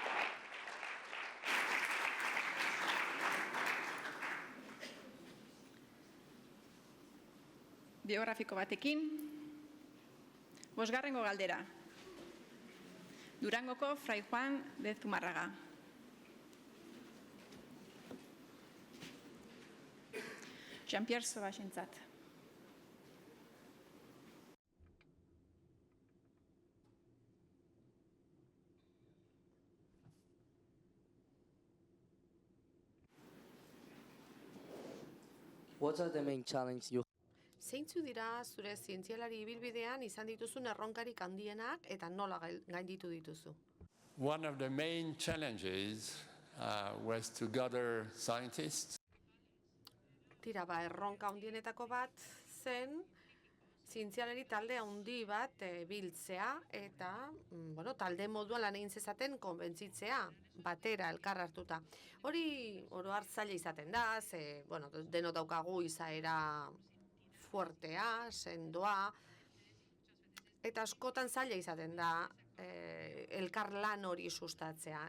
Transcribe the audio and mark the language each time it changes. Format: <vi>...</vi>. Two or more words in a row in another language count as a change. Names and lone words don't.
<eu>Biografiko batekin, 5. galdera. Durangoko Fray Juan de Zumarraga. Jean-Pierre Sauvagentzat.</eu> <en>What are the main challenges you</en> <eu>Zeintzu dira zure zientzialari ibilbidean izan dituzun erronkarik handienak eta nola gainditu dituzu?</eu> <en>One of the main challenges was to gather scientists.</en> <eu>Tira, erronka handienetako bat zen zientzialari talde handi bat biltzea eta talde moduan lan egin zezaten konbentzitzea, batera elkar hartuta. Hori oro har zaila izaten da, denok daukagu izaera fuertea, sendoa, eta askotan zaila izaten da elkar lan hori sustatzea.</eu>